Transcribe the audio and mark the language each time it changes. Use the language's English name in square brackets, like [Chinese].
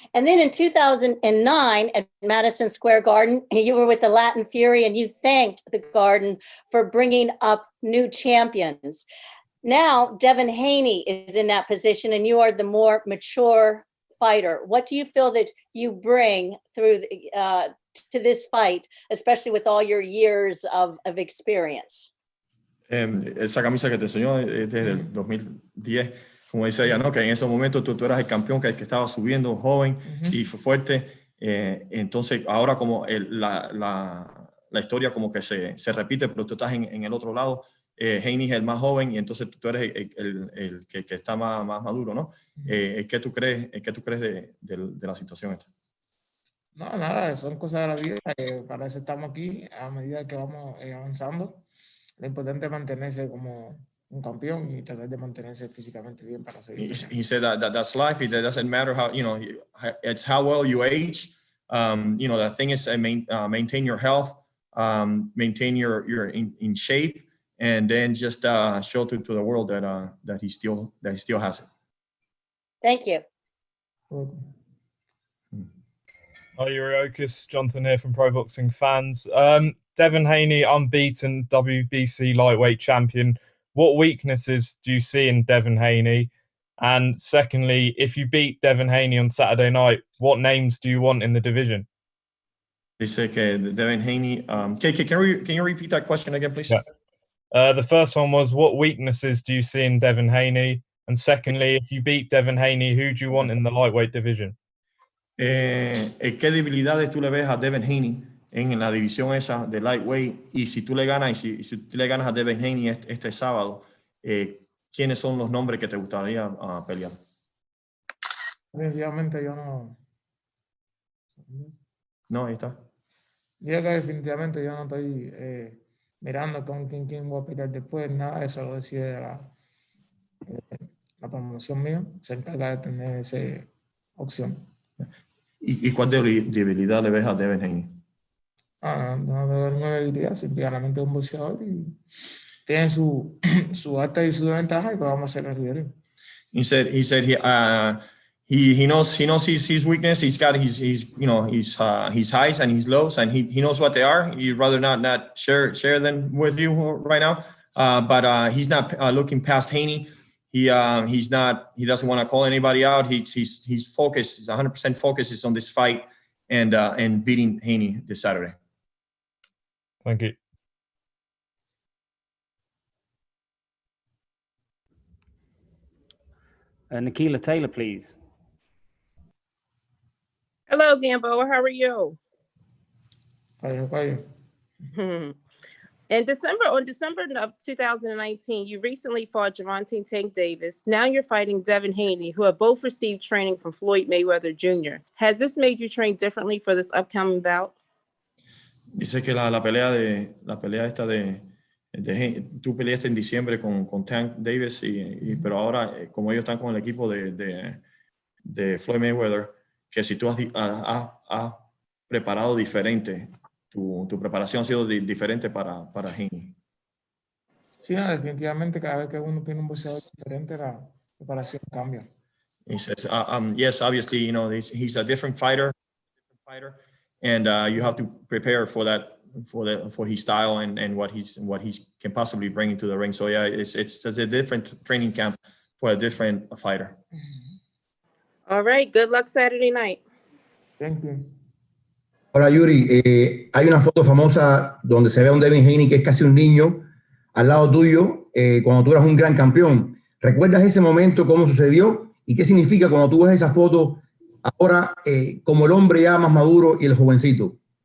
[English] And then in 2009 at Madison Square Garden, you were with the Latin Fury and you thanked the Garden for bringing up new champions. Now, Devin Haney is in that position and you are the more mature fighter. What do you feel that you bring through to this fight, especially with all your years of experience? [Spanish] Esa camisa que te enseñó desde el 2010, como dice ella, ¿no? Que en ese momento tú eras el campeón que estaba subiendo, joven y fue fuerte. Entonces, ahora como la historia como que se repite, pero tú estás en el otro lado. Haney es el más joven y entonces tú eres el que está más maduro, ¿no? ¿Qué tú crees de la situación esta? No, nada, son cosas de la vida. Para eso estamos aquí a medida que vamos avanzando. Lo importante es mantenerse como un campeón y tratar de mantenerse físicamente bien para seguir. [English] He said that's life. It doesn't matter how, it's how well you age. The thing is maintain your health, maintain your in shape, and then just show to the world that he still has it. Thank you. Hi, Yuriorkis. Jonathan here from Pro Boxing Fans. Devin Haney, unbeaten WBC lightweight champion. What weaknesses do you see in Devin Haney? And secondly, if you beat Devin Haney on Saturday night, what names do you want in the division? [Spanish] Dice que Devin Haney. [English] Can you repeat that question again, please? Yeah. The first one was, what weaknesses do you see in Devin Haney? And secondly, if you beat Devin Haney, who do you want in the lightweight division? [Spanish] ¿Qué debilidades tú le ves a Devin Haney en la división esa de lightweight? Y si tú le ganas, y si tú le ganas a Devin Haney este sábado, ¿quiénes son los nombres que te gustaría pelear? Definitivamente yo no. No, ahí está. Yo que definitivamente yo no estoy mirando con quién voy a pelear después, nada de eso lo decide la promoción mía, se encarga de tener esa opción. ¿Y cuál debilidad le ves a Devin Haney? No veo ninguna debilidad, simplemente un boxeador y tiene su alta y su desventaja y pues vamos a hacer el rivalidad. [English] He said he knows his weakness. He's got his highs and his lows, and he knows what they are. He'd rather not share them with you right now. But he's not looking past Haney. He doesn't want to call anybody out. He's focused. He's 100% focused on this fight and beating Haney this Saturday. Thank you. Nikila Taylor, please. Hello, Gamboa. How are you? Hi. On December of 2019, you recently fought Gervonta Tank Davis. Now you're fighting Devin Haney, who have both received training from Floyd Mayweather Jr. Has this made you train differently for this upcoming bout? [Spanish] Dice que la pelea esta de tú peleaste en diciembre con Tank Davis, pero ahora como ellos están con el equipo de Floyd Mayweather, que si tú has preparado diferente, tu preparación ha sido diferente para Haney. Sí, definitivamente cada vez que uno tiene un boxeador diferente, la preparación cambia. [English] He says, yes, obviously, he's a different fighter, and you have to prepare for that, for his style and what he can possibly bring into the ring. So yeah, it's a different training camp for a different fighter. All right. Good luck Saturday night. Thank you. [Spanish] Hola Yuri, hay una foto famosa donde se ve a un Devin Haney que es casi un niño al lado tuyo cuando tú eras un gran campeón. ¿Recuerdas ese momento, cómo sucedió y qué significa cuando tú ves esa foto ahora como el hombre ya más maduro y el jovencito?